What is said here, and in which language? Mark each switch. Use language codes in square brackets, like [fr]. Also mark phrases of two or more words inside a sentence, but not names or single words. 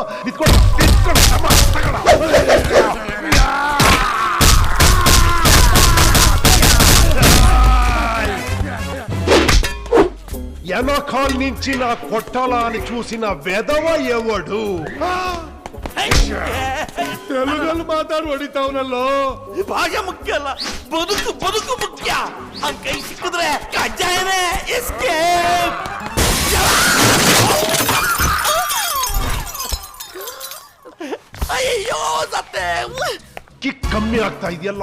[te] ఎనకాల్ నుంచి నా కొట్టాలా అని చూసిన వెధవ ఎవడు? [kn] తెలుಗಲ್ಲಿ ಮಾತಾಡಿ ಹೊಡಿತಾವನಲ್ಲೋ. ಭಾಷೆ ಮುಖ್ಯ ಅಲ್ಲ, ಬದುಕು ಮುಖ್ಯ. ಆ ಕೈ ಸಿಕ್ಕಿದ್ರೆ ಕಜ್ಜಾಯನೇ ಎಸ್ಕೇಪ್. ಅಯ್ಯೋ ಸತ್ತೆ. ಕಿಕ್ ಕಮ್ಮಿ ಆಗ್ತಾ ಇದೆಯಲ್ಲ.